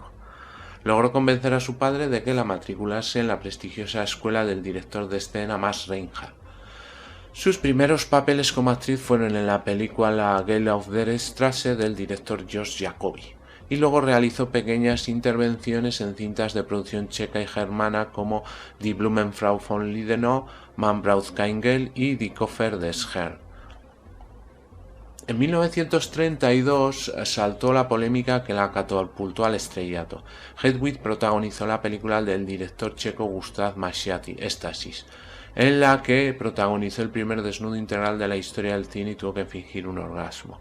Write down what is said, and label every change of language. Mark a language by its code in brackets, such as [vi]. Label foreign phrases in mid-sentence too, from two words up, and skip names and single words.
[es] Logró convencer a su padre de que la matriculase en la prestigiosa escuela del director de escena Max Reinhardt. Sus primeros papeles como actriz fueron en la película Gale auf der Straße del director George Jacobi, y luego realizó pequeñas intervenciones en cintas de producción checa y germana como Die Blumenfrau von Lidenau, Man braucht kein Geld y Die Koffer des Herrn. En 1932 saltó la polémica que la catapultó al estrellato. Hedwig protagonizó la película del director checo Gustav Mašiaty, Éxtasis, en la que protagonizó el primer desnudo integral de la historia del cine y tuvo que fingir un orgasmo.